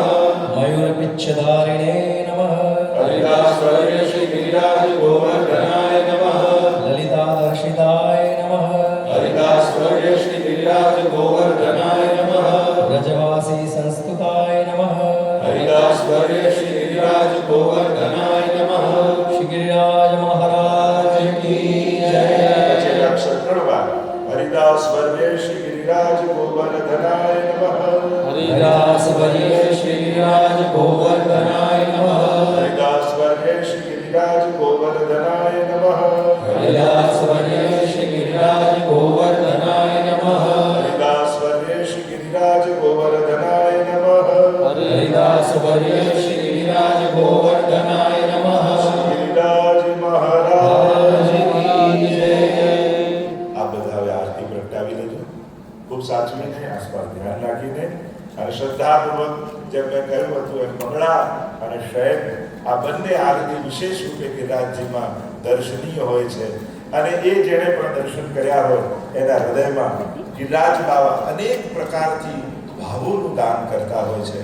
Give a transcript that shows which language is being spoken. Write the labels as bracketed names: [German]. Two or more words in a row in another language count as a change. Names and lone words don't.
[Sanskrit] मयूरपिच्छधारिणे नमः हरिदासवर्य श्री गिरिराज गोवर्धनाय नमः ललितादर्शिताय नमः हरिदासवर्य श्री गिरिराज गोवर्धनाय नमः व्रजवासी संस्तुताय नमः हरिदासवर्य श्री गिरिराज गोवर्धनाय नमः [Hindi] श्री गिरिराज महाराज की जय [Gujarati] પછી અક્ષર ત્રણવાર [Sanskrit] હરિદાસ વર્ય શ્રી ગિરિરાજ ગોવર્ધનાય નમઃ हरिदास वर्य श्री गिरिराज गोवर्धनाय नमः હરિદાસ વર્ય શ્રી ગિરિરાજ ગોવર્ધનાય નમઃ हरिदास वर्य श्री गिरिराज गोवर्धनाय नमः હરિદાસ વર્ય શ્રી ગિરિરાજ ગોવર્ધનાય નમઃ हरिदास वर्य श्री गिरिराज गोवर्धनाय नमः [Hindi] ગિરિરાજ મહારાજ की जय [Gujarati] આ બધા હવે આરતી પ્રગટાવી લેજો ખૂબ સાચવીને આસપાસ ધ્યાન રાખીને અને શ્રદ્ધાપૂર્વક જેમ મેં કહ્યું હતું એમ મંગળા અને શયન આ બંને આરતી વિશેષ રૂપે ગિરિરાજજીમાં દર્શનીય હોય છે અને એ જેણે પણ દર્શન કર્યા હોય એના હૃદયમાં ગિરિરાજ બાવા અનેક પ્રકારથી ભાવોનું દાન કરતા હોય છે.